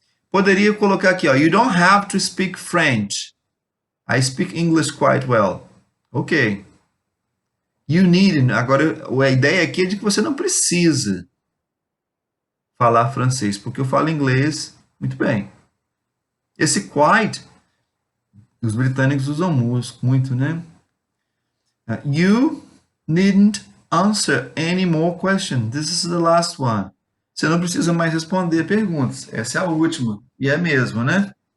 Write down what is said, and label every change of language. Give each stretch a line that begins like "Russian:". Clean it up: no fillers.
Portuguese: Poderia colocar aqui, ó.
English: You don't have to speak French. I speak English quite well. Ok. You needn't.
Portuguese: Agora, a ideia aqui é de que você não precisa falar francês, porque eu falo inglês muito bem. Esse quite, os britânicos usam muito, né?
English: You needn't answer any more questions. This is the last one.
Portuguese: Você não precisa mais responder perguntas. Essa é a última. E é mesmo, né?